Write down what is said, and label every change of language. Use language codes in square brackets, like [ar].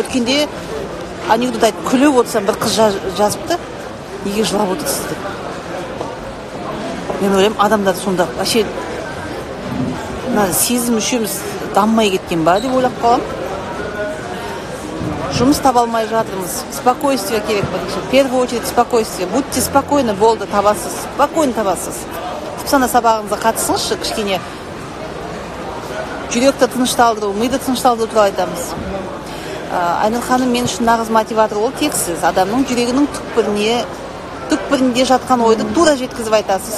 [kk] Өткенде анекдот айтып күліп отырсам, бір қыз жазыпты. Неге жылап отырсыз деп. Мен ойлаймын, адамдар сонда вообще сезім мүшеміз даммай кеткен ба деп ойлап қалам. Жұмыс таба алмай жатырмыз. Спокойствие керек бірінші. [ru] В первую очередь спокойствие. Будьте спокойны, [kk] болды, табасыз. Спокойно табасыз. Сана сабағыңызға қатысыңызшы, кішкене жүректі тынышталдыру, миды тынышталдыру туралы айтамыз. Айнұр ханым мен үшін нағыз мотиватор ол тек сіз. Адамның жүрегінің түкпірінде жатқан ойды тура жеткізіп айтасыз.